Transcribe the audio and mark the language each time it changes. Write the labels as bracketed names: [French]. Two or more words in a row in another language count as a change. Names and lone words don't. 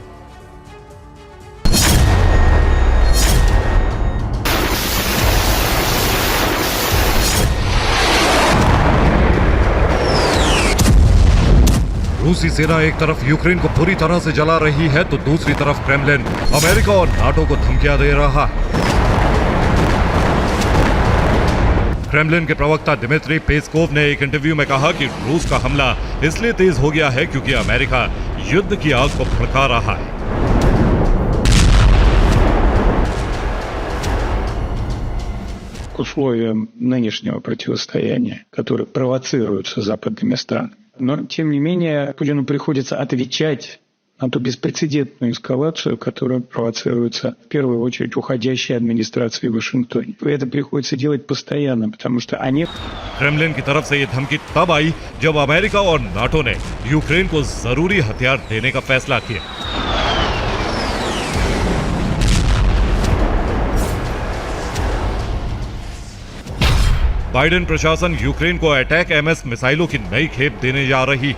[Hindi] रूसी सेना एक तरफ यूक्रेन को पूरी तरह से जला रही है तो दूसरी तरफ क्रेमलिन अमेरिका और नाटो को धमकियां दे रहा है। क्रेमलिन के प्रवक्ता दिमित्री पेस्कोव ने एक इंटरव्यू में कहा कि रूस का हमला इसलिए तेज हो गया है क्योंकि अमेरिका युद्ध की आग को भड़का रहा है। [Russian] К условиям нынешнего противостояния, которое провоцируется западными странами. Но, тем не менее, Путину приходится отвечать на ту беспрецедентную эскалацию, которая провоцируется в первую очередь уходящей администрацией в Вашингтоне. И это приходится делать постоянно, потому что они... [Hindi] क्रेमलिन की तरफ से ये धमकी तब आई जब अमेरिका और नाटो ने यूक्रेन को जरूरी हथियार देने का फैसला किया। बाइडेन प्रशासन यूक्रेन को अटैक एमएस मिसाइलों की नई खेप देने जा रही।